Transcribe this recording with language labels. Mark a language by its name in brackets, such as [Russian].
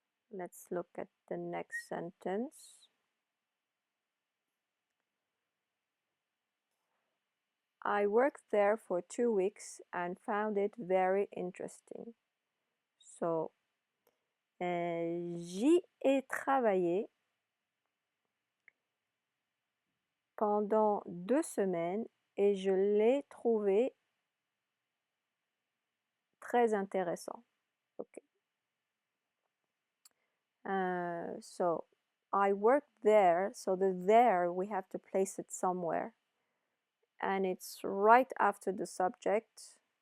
[English] Let's look at the next sentence. I worked there for 2 weeks and found it very interesting. [French] So, j'y ai travaillé pendant 2 semaines et je l'ai trouvé très intéressant. [English] Okay. So, I worked there, so the there we have to place it somewhere. And it's right after the subject.